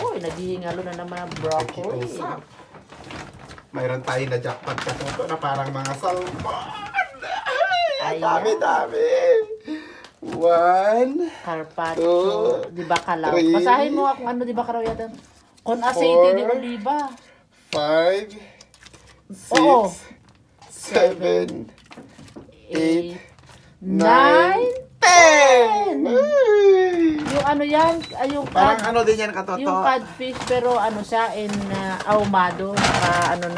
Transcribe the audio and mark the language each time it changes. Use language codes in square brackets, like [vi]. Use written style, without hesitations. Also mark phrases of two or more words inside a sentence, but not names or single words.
[tl] Oy, naghihingalo na naman ang broccoli. Nakiusap. Mayroon tayo na jackpot katuto na parang mga salmon. Ay, Ayan. dami-dami. 1, Carpaccio. [en] Two, [tl] Di ba kalaw? [en] three, [tl] Basahin mo kung ano, di ba karaw yata? [es] Con aceite de [en] four, [es] oliva. [en] 5, 6, [tl] Oo. [en] 7, 8, 9, 10! [tl] Yung ano yan, ay yung Parang cod, ano din yan katoto. yung codfish pero ano siya in ahumado, ano na.